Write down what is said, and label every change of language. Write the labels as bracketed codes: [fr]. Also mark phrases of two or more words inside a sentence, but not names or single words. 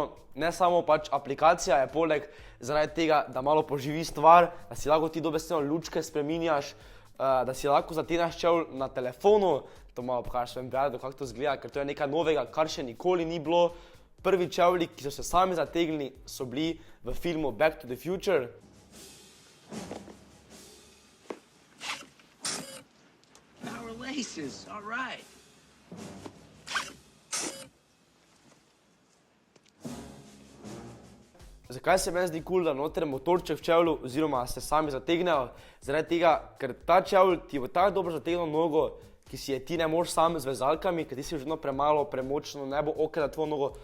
[sl] Ne samo pač aplikacija je poleg zaradi tega, da malo poživi stvar, da si lahko ti dobesedno lučke spreminjaš, da si lahko zategneš čevlj na telefonu. To malo pokažeš svojim prijateljem, kako to izgleda, ker to je nekaj novega, kar še nikoli ni bilo. Prvi čevlji, ki so se sami zategnili, so bili v filmu Back to the Future. [en] Power laces, all right. [sl] Zakaj se meni zdi cool, da noter motorček v čevlju oziroma se sami zategnejo? Zaradi tega, ker ta čevlj ti bo tako dobro zategnil nogo, ki si je ti ne moreš sam z vezalkami, ker ti si že premalo, premočno, ne bo ok za tvojo nogo.